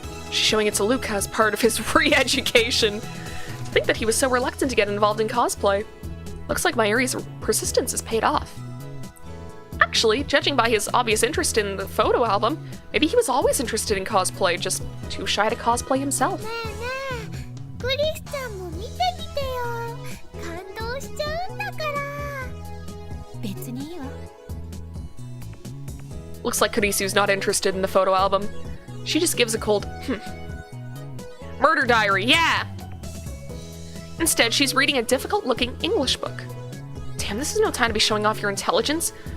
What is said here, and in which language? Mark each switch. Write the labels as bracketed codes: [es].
[en] She's showing it to Luca as part of his re-education. To think that he was so reluctant to get involved in cosplay. Looks like Mayuri's persistence has paid off. Actually, judging by his obvious interest in the photo album, maybe he was always interested in cosplay, just too shy to cosplay himself. [ja] ねえねえ、クリスちゃんも見てみてよ。感動しちゃうんだから。別にいいわ。 [en] Looks like Kurisu's not interested in the photo album. She just gives a cold, Murder diary, yeah! Instead, she's reading a difficult-looking English book. Damn, this is no time to be showing off your intelligence.